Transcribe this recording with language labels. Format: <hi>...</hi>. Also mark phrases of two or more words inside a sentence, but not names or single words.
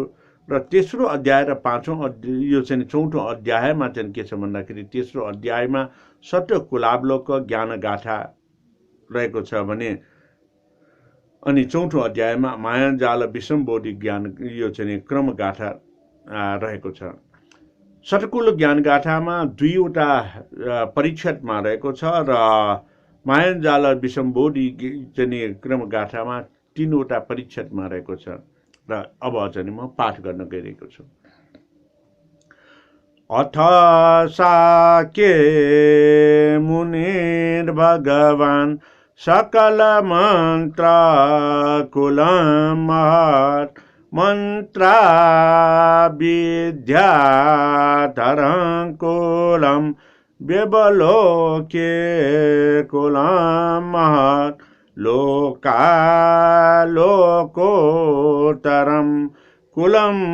<ne>र तेस्रो अध्याय र पाँचौं यो चाहिँ चौथो अध्यायमा चाहिँ के छ भन्दाखेरि तेस्रो अध्यायमा सत्य कुलाब्लोक ज्ञान गाथा रहेको छ भने अनि चौथो अध्यायमा मायाजाल विषमबोधि ज्ञान यो चाहिँ क्रम गाथा रहेको छ। सटकुलो ज्ञानगाथामा 2वटा परिच्छेदमा रहेको छ र मायाजाल विषमबोधी चाहिँ क्रमगाथामा 3वटा परिच्छेदमा रहेको छ र अब चाहिँ म पाठ गर्न गइरहेको छु।</ne> <sa>अथ साके मुनिर्भगवान् सकल मन्त्र कुलं महत् मन्त्रा विद्याधरं कुलं व्यवलोके कुलं महत् लोकालोकोत्तरं कुलं</sa>